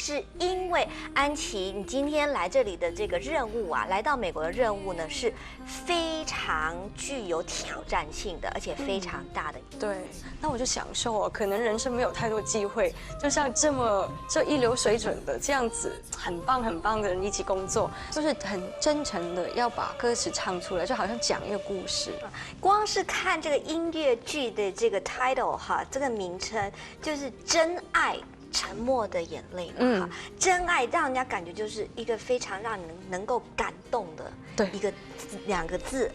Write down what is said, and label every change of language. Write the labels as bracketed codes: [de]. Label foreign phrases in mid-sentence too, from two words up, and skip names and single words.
[zh] 是因為安琪，你今天來這裡的這個任務啊，來到美國的任務呢，是非常具有挑戰性的，而且非常大的。對，那我就享受哦，可能人生沒有太多機會，就像這一流水準的這樣子，很棒很棒的人一起工作，就是很真誠的要把歌詞唱出來，就好像講一個故事。光是看這個音樂劇的這個 title 哈，這個名稱就是真愛沉默的眼淚嘛哈，真愛讓人家感覺就是一個非常讓你能夠感動的一個兩個字。